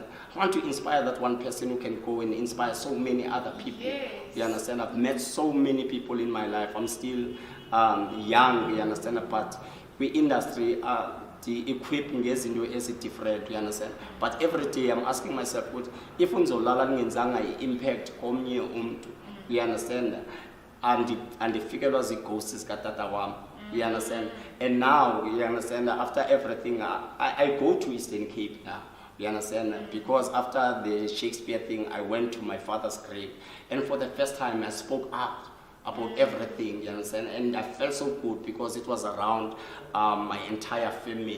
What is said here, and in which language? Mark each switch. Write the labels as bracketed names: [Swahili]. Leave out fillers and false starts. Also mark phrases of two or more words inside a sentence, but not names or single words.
[English] I want to inspire that one person who can go and inspire so many other people. Yes. You understand? I've met so many people in my life. I'm still young, you understand? But we industry the equipping is different, you understand? But every day I'm asking myself, if [Xhosa] unzolala ngenzanga impact komnye umuntu, [English] you understand? And the figure was the ghosts [Xhosa] katata wam. [English] You understand? And now, you understand, after everything, I go to Eastern Cape now. You understand? Because after the Shakespeare thing, I went to my father's grave. And for the first time, I spoke out about everything, you understand? And I felt so good because it was around my entire family.